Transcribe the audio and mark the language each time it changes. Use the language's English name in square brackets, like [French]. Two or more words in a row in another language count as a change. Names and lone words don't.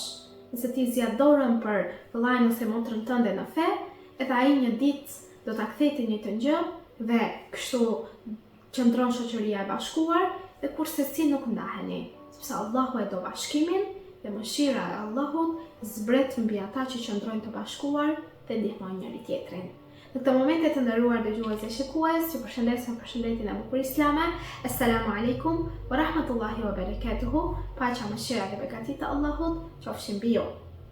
[Albanian] Nëse ti zgjat dorën për vëllain ose motrën tënde në fe, edhe ai një ditë do ta kthejë një të gjë dhe kështu qëndron shoqëria e bashkuar dhe kurse si nuk ndaheni, sepse Allahu e do bashkimin dhe mëshira e Allahut zbret mbi ata që qëndrojnë të bashkuar dhe ndihmojnë njëri tjetrin. Në këtë momente të nderuar dëgjues dhe shikues, ju përshëndes me përshëndetjen e bukur islame. [Arabic] السلام عليكم ورحمة الله وبركاته. [Albanian] Paqja, mëshira dhe beqatia e Allahut qofshin mbi ju.